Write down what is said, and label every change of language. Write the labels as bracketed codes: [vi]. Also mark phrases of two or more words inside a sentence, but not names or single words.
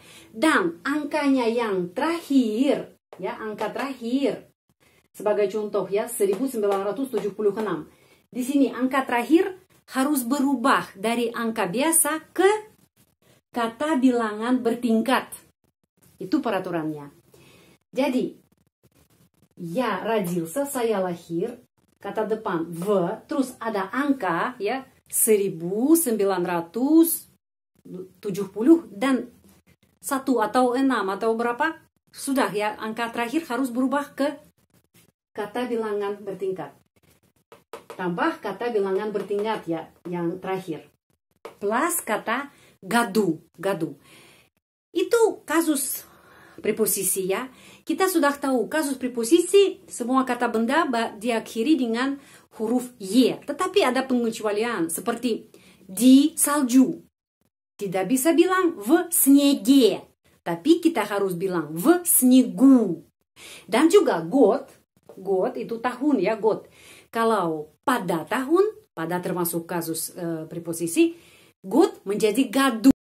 [id] Dan angkanya yang terakhir ya, angka terakhir sebagai contoh ya 1976. Di sini angka terakhir harus berubah dari angka biasa ke kata bilangan bertingkat. Itu peraturannya. Jadi, [ru] я родился, [id] saya lahir, kata depan v, terus ada angka ya 1970 dan 1 atau 6 atau berapa, sudah ya, angka terakhir harus berubah ke kata bilangan bertingkat. Tambah kata bilangan bertingkat ya, yang terakhir. Plus kata gadu, gadu. Itu kasus preposisi ya. Kita sudah tahu kasus preposisi, semua kata benda diakhiri dengan huruf y. Tetapi ada pengecualian, seperti di salju. Tidak bisa bilang [ru] в снеге, [id] tapi kita harus bilang [ru] в снегу. [id] Dan juga год itu tahun ya, год. Kalau pada tahun, pada termasuk kasus preposisi, год menjadi году.